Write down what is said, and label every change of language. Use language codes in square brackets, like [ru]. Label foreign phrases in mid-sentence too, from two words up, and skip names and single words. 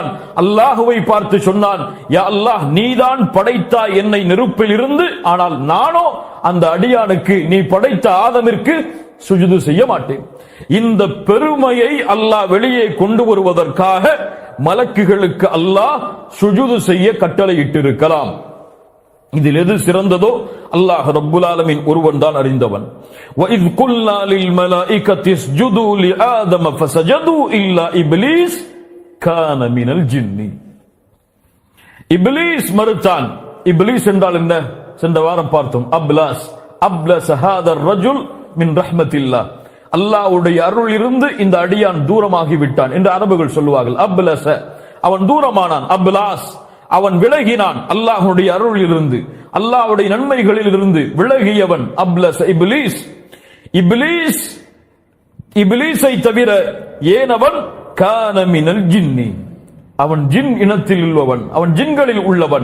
[ta] அல்லாஹுவை பார்த்து சொன்னான், [ar] يا الله, [ta] நீதான் படைத்தாய் என்னை நெருப்பில் இருந்து, ஆனால் நானோ அந்த அடியானுக்கு நீ படைத்த ஆதமிற்கு சுஜூது செய்ய மாட்டேன். இந்த பெருமையை அல்லாஹ் வெளியே கொண்டு வருவதற்காக மலக்குகளுக்கு அல்லாஹ் சுஜூது செய்ய கட்டளையிட்டிருக்கலாம். இதில் எது சிறந்ததோ [ar] الله رب العالمين [ta] ஒருவன் தான் அறிந்தவன். [ar] وَإِذْ قُلْنَا لِلْمَلَائِكَةِ اسْجُدُوا لِآدَمَ فَسَجَدُوا إِلَّا إِبْلِيسَ كَانَ مِنَ الْجِنِّ. [ta] இப்லீஸ் மறுத்தான். இப்லீஸ் என்றால் என்ன? சென்ற வாரம் பார்த்தோம். [ar] أبلس هذا الرجل من رحمة الله. [ta] அல்லாஹ்வுடைய அருள் இருந்து இந்த அடியான் தூரமாகி விட்டான் என்று அரபுகள் சொல்லுவார்கள். அப்லஸ, அவன் தூரமானான். அப்லாஸ், அவன் விலகினான் அல்லாஹ்வுடைய அருள் இருந்து, அல்லாஹ்வுடைய நன்மைகளில் இருந்து விலகியவன் அப்லஸ் இப்லீஸ். இப்லீஸை தவிர ஏனவன் [ar] كان من الجن, [ta] அவன் ஜின் இனத்தில் உள்ளவன், அவன் ஜின்களில் உள்ளவன்.